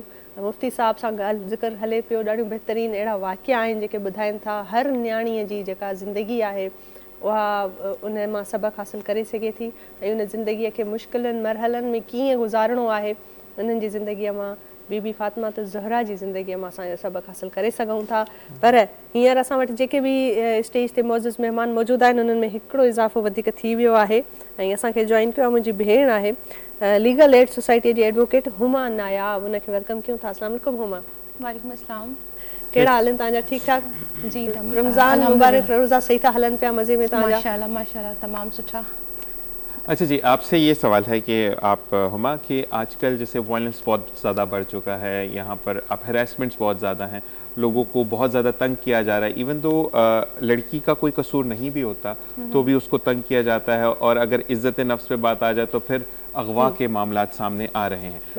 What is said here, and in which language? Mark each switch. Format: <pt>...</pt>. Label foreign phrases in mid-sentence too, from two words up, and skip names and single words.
<sd>मुफ़्ती साहब सां ॻाल्हि ज़िक्र हले पियो, ॾाढियूं बहितरीनु अहिड़ा वाक़िया आहिनि जेके ॿुधाइनि था हर न्याणीअ जी जेका ज़िंदगी आहे उहा उन मां सबक़ु हासिलु करे सघे थी ऐं उन ज़िंदगीअ खे मुश्किलनि मरहलनि में कीअं गुज़ारिणो आहे, उन्हनि जी ज़िंदगीअ मां, बीबी फातिमा ज़हरा जी ज़िंदगीअ मां असां इहो सबक़ु हासिलु करे सघूं था। पर हींअर असां वटि जेके बि स्टेज ते मौजूदु महिमान मौजूदु आहिनि, उन्हनि में हिकिड़ो इज़ाफ़ो वधीक थी वियो आहे ऐं असांखे जॉइन कयो आहे मुंहिंजी भेण आहे, लीगल एड सोसाइटी जी एडवोकेट हुमा नायाब। उनखे वेलकम कयूं था।</sd> <ar>السلام علیکم</ar> <sd>हुमा।</sd> <ar>وعلیکم السلام.</ar> <sd>कहिड़ा हाल आहिनि तव्हांजा? ठीकु ठाक जी, रमज़ान मुबारक, रोज़ा सही था हलन पिया मज़े में तव्हांजा? माशाल्लाह माशाल्लाह तमाम सुठा।</sd> <ur>اچھا جی، آپ سے یہ سوال ہے کہ آپ ہما کہ آج کل جیسے وائلنس بہت زیادہ بڑھ چکا ہے، یہاں پر اب ہراسمنٹس بہت زیادہ ہیں، لوگوں کو بہت زیادہ تنگ کیا جا رہا ہے. ایون دو لڑکی کا کوئی قصور نہیں بھی ہوتا تو بھی اس کو تنگ کیا جاتا ہے، اور اگر عزت نفس پے بات آ جائے تو پھر اغوا کے معاملات سامنے آ رہے ہیں.</ur>